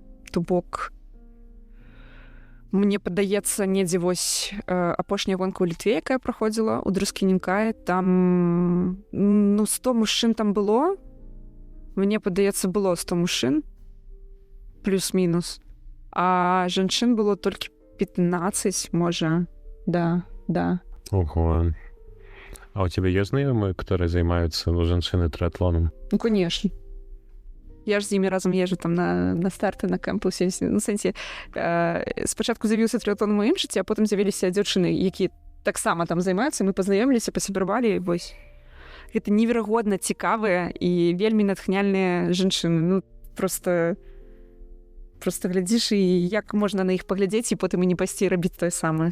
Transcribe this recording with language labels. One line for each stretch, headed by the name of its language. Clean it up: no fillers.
Belarusian: То бок, мне падаецца, недзе вось апошняя гонка ў Літве, якая праходзіла, у Друскінінкае, там 100 мужчын там было. Мне падаецца, было 100 мужчын, плюс-мінус. А жанчын было толькі 15, можа. Да. Ого.
Russian: А у тебя есть знакомые, которые занимаются жанчыны триатлоном?
Belarusian: Конечно. Я ж з імі разам езжу там на старты, на кампусе. Сэнсе, спачатку з'явіўся трыатлон у маім жыцці, а потым з'явіліся дзяўчыны, якія таксама там займаюцца, мы пазнаёміліся, пасябравалі, вось. Гэта неверагодна цікавыя і вельмі натхняльныя жанчыны. Просто глядзіш, і як можна на іх паглядзець, і потым і не пайсці рабіць тое самае.